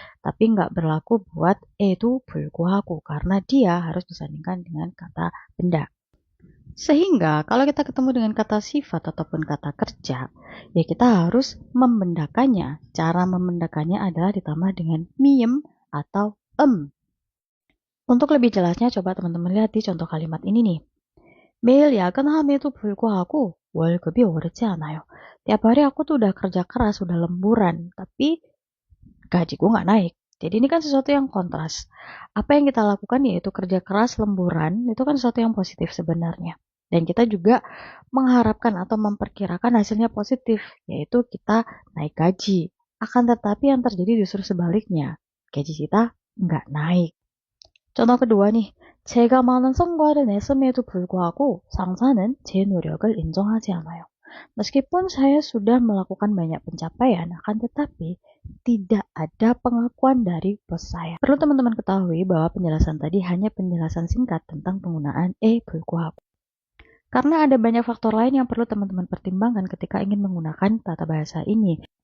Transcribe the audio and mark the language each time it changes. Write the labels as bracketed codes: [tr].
[id] Tapi nggak berlaku buat itu 불구하고 karena dia harus disandingkan dengan kata benda. Sehingga kalau kita ketemu dengan kata sifat ataupun kata kerja, ya kita harus membendakannya. Cara membendakannya adalah ditambah dengan miem atau Untuk lebih jelasnya coba teman-teman lihat di contoh kalimat ini nih. [ko] 매일 야근함에도 불구하고 월급이 오르지 않아요. [id] Tiap hari aku tuh udah kerja keras, udah lemburan, tapi gajiku nggak naik. Jadi ini kan sesuatu yang kontras. Apa yang kita lakukan yaitu kerja keras, lemburan, itu kan sesuatu yang positif sebenarnya. Dan kita juga mengharapkan atau memperkirakan hasilnya positif, yaitu kita naik gaji. Akan tetapi yang terjadi justru sebaliknya. Gaji kita nggak naik. Contoh kedua nih, [ko] 제가 많은 성과를 냈음에도 불구하고 상사는 제 노력을 인정하지 않아요. [id] Meskipun saya sudah melakukan banyak pencapaian, akan tetapi tidak ada pengakuan dari bos saya. Perlu teman-teman ketahui bahwa penjelasan tadi hanya penjelasan singkat tentang penggunaan 불구하고. Karena ada banyak faktor lain yang perlu teman-teman pertimbangkan ketika ingin menggunakan tata bahasa ini.